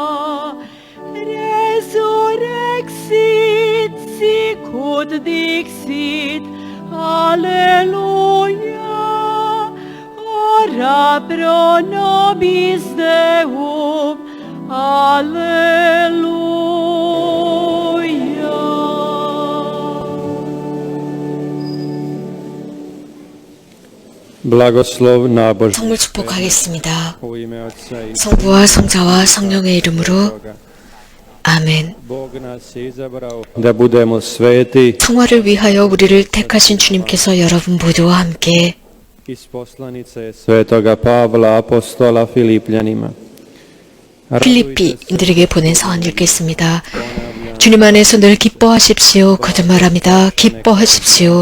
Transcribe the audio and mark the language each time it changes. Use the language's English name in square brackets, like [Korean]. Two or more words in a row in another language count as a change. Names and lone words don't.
[Latin] resurrexit sicut dixit, alleluia, ora pro nobis Deum, alleluia. [Croatian] Blagoslov náboženstva [Korean] 성물 축복하겠습니다. [Croatian] u ime Otca i [Korean] 성부와 성자와 성령의 이름으로 아멘. [Croatian] Bog nas je izabrao da budemo sveti [Korean] 성화를 위하여 우리를 택하신 주님께서 여러분 모두와 함께 [Croatian] iz poslanice Svetoga Pavla apostola Filipljanima. [Korean] 필리피인들에게 보낸 서한 읽겠습니다. 주님 안에서 늘 기뻐하십시오. 거듭말합니다. 기뻐하십시오.